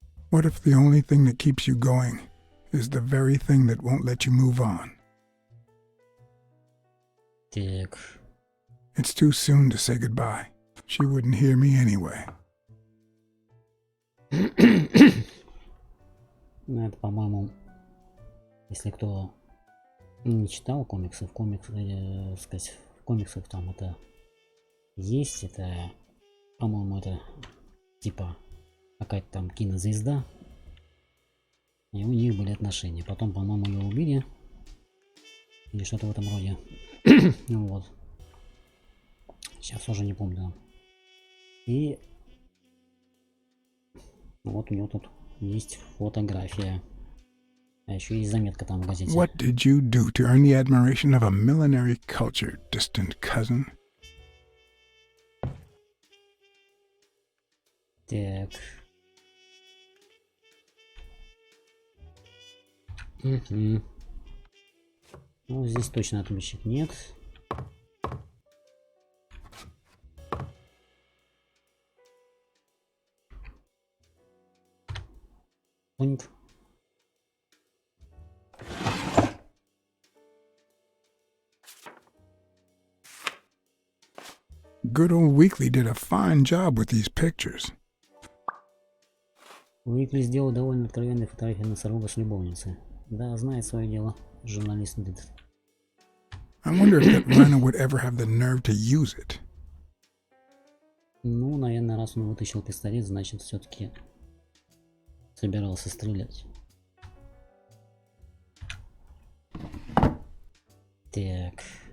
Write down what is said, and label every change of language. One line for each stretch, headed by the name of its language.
English: What if the only thing that keeps you going is the very thing that won't let you move on?
Russian: Так.
English: It's too soon to say goodbye. She wouldn't hear me anyway.
Russian: Ну, это, по-моему, если кто не читал комиксов, сказать, в комиксах там это есть, это, по-моему, это типа какая-то там кинозвезда, и у них были отношения. Потом, по-моему, ее убили, или что-то в этом роде. Ну вот. Сейчас уже не помню. И вот у него тут есть фотография. А еще есть заметка там в газете.
English: What did you do to earn the admiration of a millinery culture, distant cousin?
Russian: Так. Угу. Ну, здесь точно отмычек нет. Пункт.
English: Good old Weekly did a fine job with these pictures.
Russian: Уикли сделал довольно откровенные фотографии носорога с любовницей. Да, знает свое дело. Журналист.
English: I wonder if that rhino would ever have the nerve to use it.
Russian: Ну, наверное, раз он вытащил пистолет, значит, все-таки собирался стрелять. Так.